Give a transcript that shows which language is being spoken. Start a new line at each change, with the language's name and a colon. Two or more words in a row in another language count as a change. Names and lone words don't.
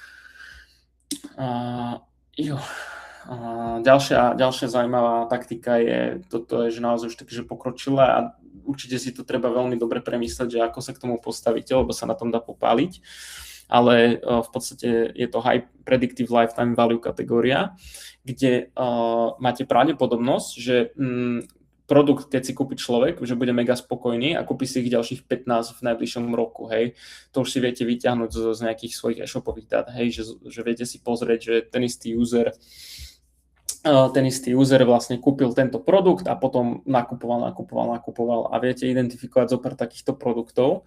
Slovak: Ďalšia zaujímavá taktika je, toto je, že naozaj už také, že pokročilé a určite si to treba veľmi dobre premyslieť, že ako sa k tomu postavíte, lebo sa na tom dá popáliť, ale v podstate je to
English: high predictive lifetime value
Slovak: kategória, kde máte pravdepodobnosť, že produkt, keď si kúpi človek, že bude mega spokojný a kúpi si ich ďalších 15 v najbližšom roku, hej. To už si viete vyťahnuť z nejakých svojich e-shopových dát, hej, že viete si pozrieť, že ten istý user vlastne kúpil tento produkt a potom nakupoval a viete identifikovať zopár takýchto produktov.